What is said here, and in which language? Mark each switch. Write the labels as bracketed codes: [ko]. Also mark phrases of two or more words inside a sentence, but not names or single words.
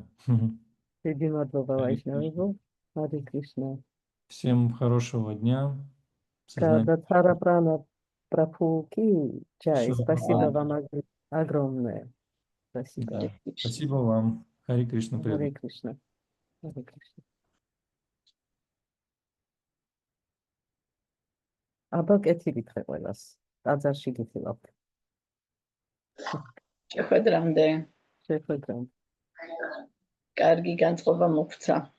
[ka] დიდი მადლობა [ru] Хари [ka] ვაიშნავებო. ჰარი კრიშნა. [ru] Всем хорошего дня. Сознание. Кадатара прана прапуки чай. Всё, Спасибо ладно. вам огромное. Спасибо. Да. Спасибо вам. Хари Кришна. Харе Кришна. Харе Кришна. [ka] აბა კეთილით ყველას. ტაძარში გიხილავთ. შეხვედრამდე. შეხვედრამდე. კარგი განწყობა მოგცა.